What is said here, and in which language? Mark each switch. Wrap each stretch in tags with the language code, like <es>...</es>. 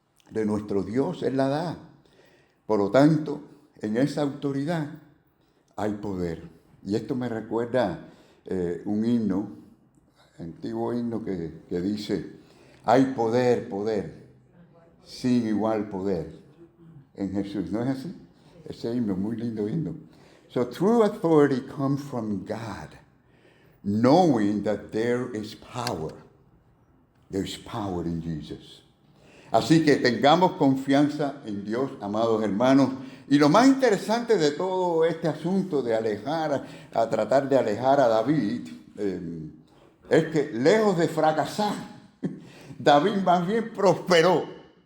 <es>De nuestro Dios, Él la da. Por lo tanto, en esa autoridad hay poder. Y esto me recuerda un himno, antiguo himno que dice: hay poder, sin igual poder en Jesús. ¿No es así? Ese himno, muy lindo himno.</es> <en>So true authority comes from God, knowing that there is power. There is power in Jesus.</en> <es>Así que tengamos confianza en Dios, amados hermanos. Y lo más interesante de todo este asunto de tratar de alejar a David, es que lejos de fracasar, David más bien prosperó.</es>